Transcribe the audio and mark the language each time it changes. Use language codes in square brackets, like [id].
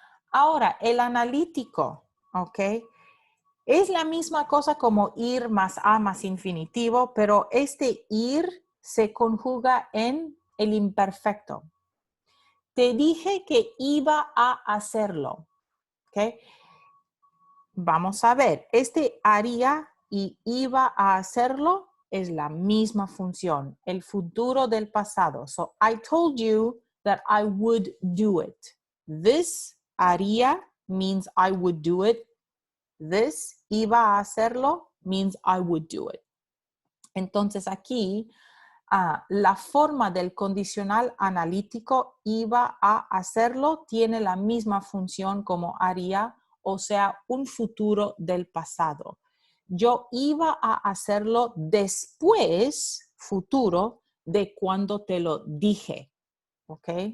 [es] Ahora, el analítico, ¿ok? Es la misma cosa como ir más a más infinitivo, pero este ir se conjuga en el imperfecto. Te dije que iba a hacerlo, ¿ok? Vamos a ver, este haría y iba a hacerlo es la misma función, el futuro del pasado. [en] So, I told you that I would do it. This haría means I would do it. This iba a hacerlo means I would do it. [es] Entonces aquí la forma del condicional analítico iba a hacerlo tiene la misma función como haría, o sea, un futuro del pasado. Yo iba a hacerlo después, futuro, de cuando te lo dije, ¿ok?